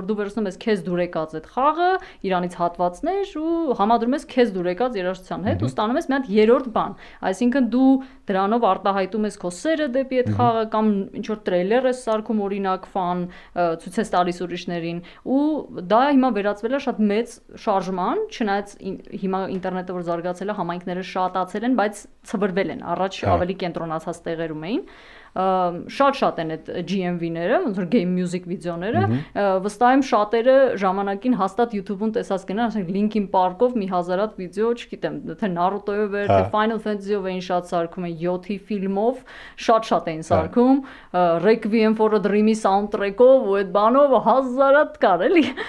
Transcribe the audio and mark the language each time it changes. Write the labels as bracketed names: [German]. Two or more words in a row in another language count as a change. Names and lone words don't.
[Armenian] դու վերցնում ես քեզ դուր եկած այդ խաղը, իրանից հատվածներ ու համադրում ես քեզ դուր եկած երաժշտության հետ ու ստանում ես մի հատ երրորդ բան, այսինքն դու դրանով արտահայտում ես քո սերը դեպի այդ խաղը կամ ինչ-որ տրեյլեր ես սարքում օրինակ ֆան, ցույց ես տալիս ուրիշներին ու դա հիմա վերածվել է շատ մեծ շարժման, չնայած հիմա ինտերնետը որ զարգացել է, համայնքները շատացել են, բայց ցվրվել են, առաջ ավելի կենտրոնացած տեղերում էին, շատ են այդ GMV-ները, ոնց որ [English] game music [Armenian] վիդեոները, վստահ եմ շատերը ժամանակին հաստատ YouTube-ում տեսած կնան, ասենք Linkin Park-ով մի հազարատ վիդեո, չգիտեմ, թե Naruto-ով էր, թե Final Fantasy-ով էին շատ սարքում, 7-ի ֆիլմով շատ էին սարքում, Requiem for a Dream-ի soundtrack-ով ու այդ բանով հազարատ կար, էլի,